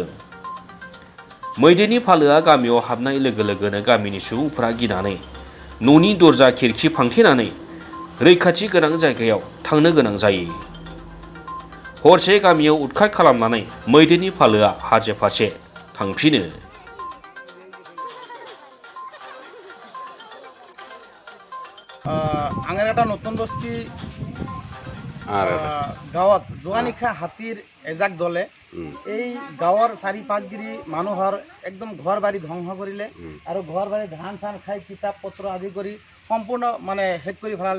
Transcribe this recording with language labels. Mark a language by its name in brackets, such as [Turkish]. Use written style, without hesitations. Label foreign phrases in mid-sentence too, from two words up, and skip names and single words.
[Bodo] मैदेरनि फालोआ गामियाव हाबनाय लोगो लोगोनो गामिनि सुबुंफोरा गिनानै न'नि दरजा खिरखि फांथेनानै रैखाथि गोनां जायगायाव थांनो गोनां जायो। हरसे गामियाव उदखार खालामनानै मैदेरनि फालोआ हाजो फारसे थांफिनो। [Assamese] আঙাৰখাটা নতুন বস্তি গাঁৱত যোৱা নিশা হাতীৰ এজাক দলে এই গাঁৱৰ ৪-৫ গিৰি মানুহৰ একদম ঘৰ বাৰী ধ্বংস কৰিলে আৰু ঘৰ বাৰী ধান চান খাই কিতাপ পত্ৰ আদি কৰি সম্পূৰ্ণ মানে শেষ কৰি পেলালে।